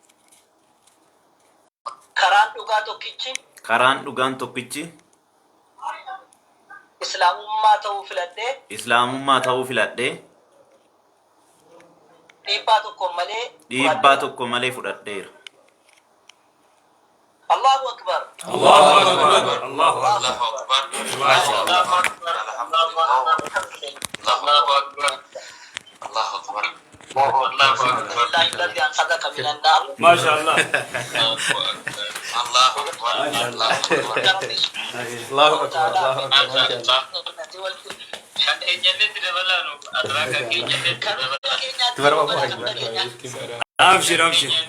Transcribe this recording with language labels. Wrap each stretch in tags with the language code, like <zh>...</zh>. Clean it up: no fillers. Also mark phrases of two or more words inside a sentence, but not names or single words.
<om>karaan dhugaan tokkichi islaamummaa ta'uu filadhee dhiibbaa tokko malee fudhadheera.</om> <ar>الله أكبر. الله أكبر. الله أكبر. الله أكبر. الله أكبر. الحمد لله. الله أكبر. الله أكبر. الله أكبر. الذي أنقذك من النار. ما شاء الله. الله أكبر. الله أكبر. الله أكبر. الله أكبر. أبشر أبشر.</ar>